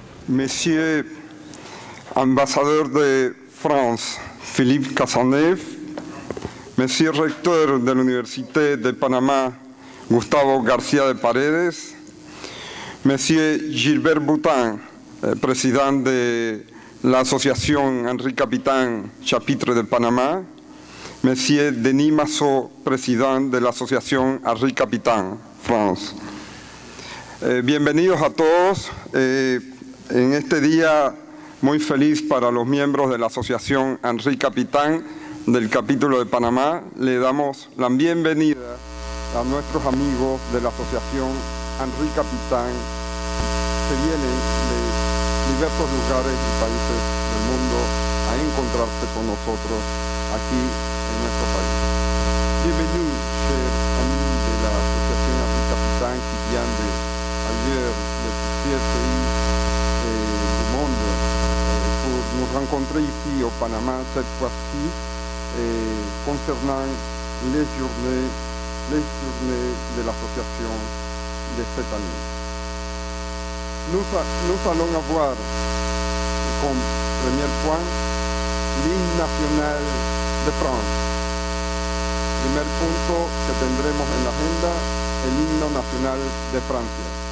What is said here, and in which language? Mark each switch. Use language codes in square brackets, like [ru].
[fr] Monsieur ambassadeur de France, Philippe Cazeneuve, Monsieur recteur de l'Université de Panama, Gustavo García de Paredes, Monsieur Gilbert Boutin, président de l'association Henri Capitaine, chapitre de Panama, Monsieur Denis Massot, président de l'association Henri Capitaine, France. [es] Bienvenidos a todos. En este día muy feliz para los miembros de la asociación Henri Capitaine del capítulo de Panamá, le damos la bienvenida a nuestros amigos de la asociación Henri Capitaine que vienen de diversos lugares y países del mundo a encontrarse con nosotros aquí en nuestro país. [fr] Bienvenue, chers amis de la asociación Henri Capitaine qui vient de ailleurs, de plusieurs pays du monde, pour nous rencontrer ici au Panama cette fois-ci concernant les journées de l'association de cette année. Nous allons avoir comme premier point l' [es] himne nacional [fr] de France. [es] Primer punto que tendremos en la agenda, el himno nacional de Francia.